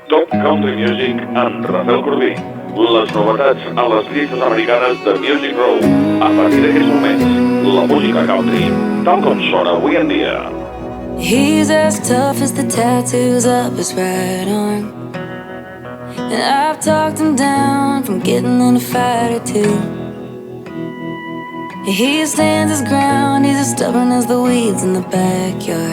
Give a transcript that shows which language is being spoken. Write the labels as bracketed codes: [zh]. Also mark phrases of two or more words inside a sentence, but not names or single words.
[ca] Top Country Music amb Rafel Corbí. Les novetats a les llistes americanes de Music Row. A partir d'aquests moments, la música country, tal com sona avui en dia. [en] He's as tough as the tattoos up his right arm, and I've talked him down from getting in a fight or two. He stands his ground, he's as stubborn as the weeds in the backyard.